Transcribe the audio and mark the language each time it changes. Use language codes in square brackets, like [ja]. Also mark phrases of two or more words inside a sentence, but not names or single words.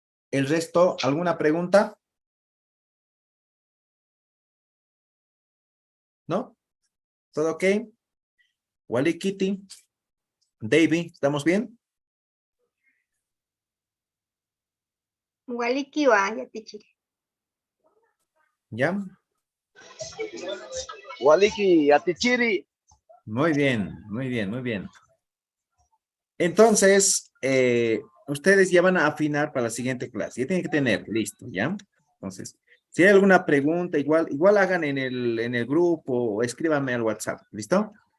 [es] El resto, ¿alguna pregunta? ¿No? ¿Todo ok? Wally, Kitty, David, ¿estamos bien? [ay] Walikiwa, ya tichiri. [es] ¿Ya? [ay] Waliki, Atichiri. [es] Muy bien, muy bien, muy bien. Entonces, ustedes ya van a afinar para la siguiente clase. Ya tienen que tener listo, ¿ya? Entonces, si hay alguna pregunta, igual hagan en el grupo o escríbanme al WhatsApp. ¿Listo?